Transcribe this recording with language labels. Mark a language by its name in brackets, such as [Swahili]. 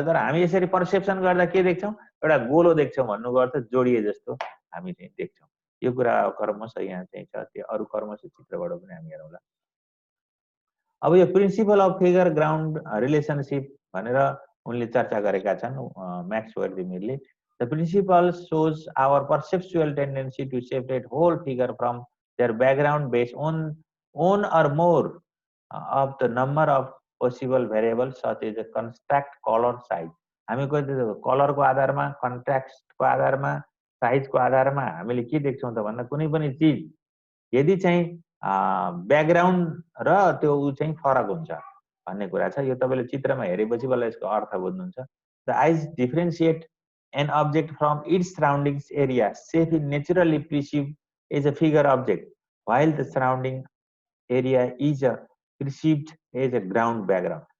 [Nepali] तर हामी यसरी पर्सेप्सन गर्दा के देख्छौँ, एउटा गोलो देख्छौँ, भन्नुको अर्थ जोडिए जस्तो हामी चाहिँ देख्छौँ। यो कुरा क्रमशः यहाँ चाहिँ छ, त्यो अरू क्रमशः चित्रबाट पनि हामी हेरौँला। अब यो principal of figure ground relationship भनेर उनले चर्चा गरेका छन्, Max वर्दिमिरले। [English] The principle shows our perceptual tendency to separate whole figure from their background based on one or more of the number of possible variables such as contrast, color, size. [Nepali] हामी कलरको आधारमा, कन्ट्रास्टको आधारमा, साइजको आधारमा हामीले के देख्छौँ त भन्दा कुनै पनि चिज यदि चाहिँ ब्याकग्राउन्ड र त्यो ऊ चाहिँ फरक हुन्छ भन्ने कुरा छ। यो तपाईँले चित्रमा हेरेपछि बल्ल यसको अर्थ बुझ्नुहुन्छ। [English] The eyes differentiate an object from its surroundings area safe in naturally perceive as a figure object while the surrounding area is perceived as a ground background.